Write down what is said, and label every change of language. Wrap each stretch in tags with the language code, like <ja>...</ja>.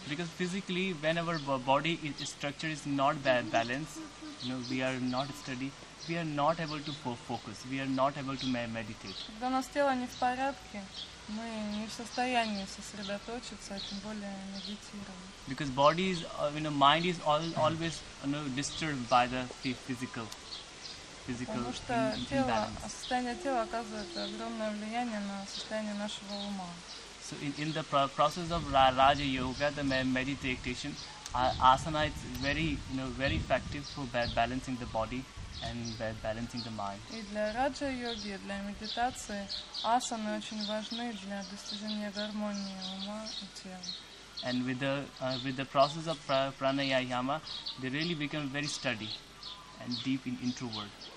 <en>Because physically, when our body structure is not balanced, we are not steady, we are not able to focus, we are not able to meditate.</en> <ru>Когда у нас тело не в порядке, мы не в состоянии сосредоточиться, а тем более медитировать.</ru> <en>Because body is, mind is always disturbed by the physical</en> <ru>Потому что состояние тела оказывает огромное влияние на состояние нашего ума.</ru> <en>So in the process of Raja Yoga, the meditation, asana is very effective for balancing the body and balancing the mind.</en> <ru>И для раджа-йоги, для медитации асаны очень важны для достижения гармонии ума и тела.</ru> <en>And with the process of pranayama, they really become very steady and deep in introvert.</en>